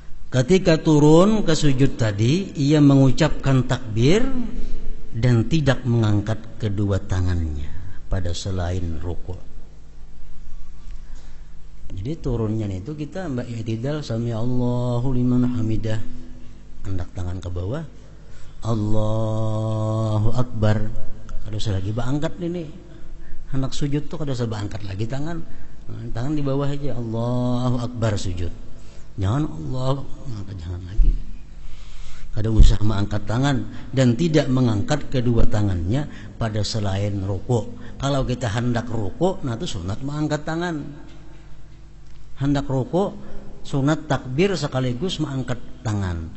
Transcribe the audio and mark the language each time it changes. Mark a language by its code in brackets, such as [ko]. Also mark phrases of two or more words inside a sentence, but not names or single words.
[id] Ketika turun ke sujud tadi, ia mengucapkan takbir dan tidak mengangkat kedua tangannya pada selain rukuk. Jadi turunnya itu kita i'tidal, [ar] sami Allahu liman hamidah, [bjn] hendak tangan ke bawah, [ar] Allahu Akbar. [bjn] Kada usah lagi angkat ini. Hendak sujud tuh kada usah angkat lagi tangan. [id] Tangan di bawah aja, [ar] Allahu Akbar sujud. [bjn] Jangan Allah, jangan lagi. Kada usah mengangkat tangan [id] dan tidak mengangkat kedua tangannya pada selain rukuk. Kalau kita hendak rukuk, nah itu sunat mengangkat tangan. Hendak rukuk sunat takbir sekaligus mengangkat tangan.